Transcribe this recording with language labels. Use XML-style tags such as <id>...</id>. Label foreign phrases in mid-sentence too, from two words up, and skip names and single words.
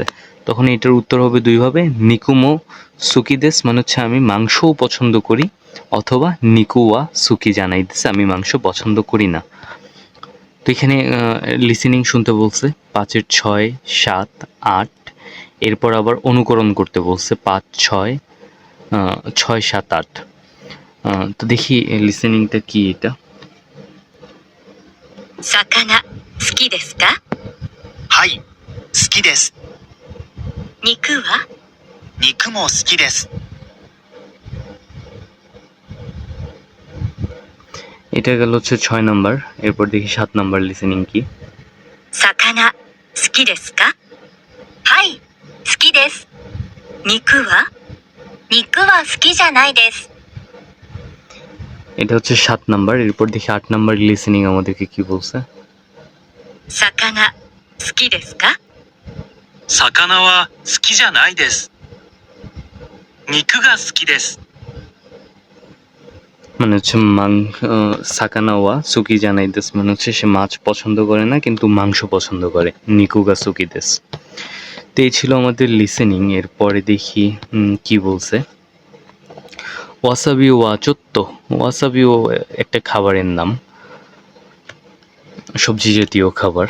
<bn>তখন এটার উত্তর হবে দুইভাবে,</bn> <ja>肉も好きです</ja> <bn>মানে হচ্ছে আমি মাংসও পছন্দ করি, অথবা</bn> <ja>肉は好きじゃない</ja> <bn>দিচ্ছে আমি মাংস পছন্দ করি না। তো এখানে লিসেনিং শুনতে বলছে 5-এর 6, 7, 8, এরপর আবার অনুকরণ করতে বলছে 5, 6, 6, 7, 8। তো দেখি লিসেনিংটা কি এটা।</bn> <ja>魚好きですか？はい好きです肉は？肉も好きです</ja> <bn>এটা গেল হচ্ছে 6 নাম্বার। এরপর দেখি 7 নাম্বার লিসেনিং কি।</bn> <ja>魚好きですか？はい好きです。肉は？肉は好きじゃないです。</ja> <bn>এটা হচ্ছে 7 নাম্বার। এরপর দেখি 8 নাম্বার লিসেনিং আমাদেরকে কি বলছে।</bn> <ja>魚好きですか？魚は好きじゃないです肉が好きです</ja> <bn>মানে হচ্ছে</bn> <ja>魚は好きじゃないです</ja> <bn>মানে হচ্ছে সে মাছ পছন্দ করে না কিন্তু মাংস পছন্দ করে,</bn> <ja>肉が好きです.</ja> <bn>তো এই ছিল আমাদের লিসেনিং। এরপরে দেখি কি বলছে।</bn> <ja>わさびはちょっと,</ja> <bn>ওয়াসাবিও একটা খাবারের নাম, সবজি জাতীয় খাবার।</bn>